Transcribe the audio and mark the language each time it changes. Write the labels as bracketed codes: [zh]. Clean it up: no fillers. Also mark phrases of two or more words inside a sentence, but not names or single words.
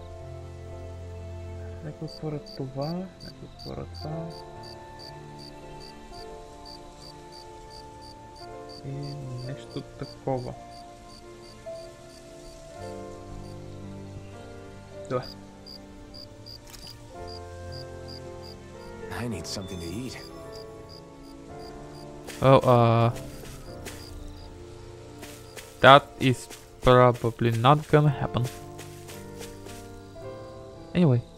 [bg] Нека отворя това. Нека отворя това. И нещо такова. Добре. [en] I need something to eat. Well, that is probably not gonna happen. Anyway.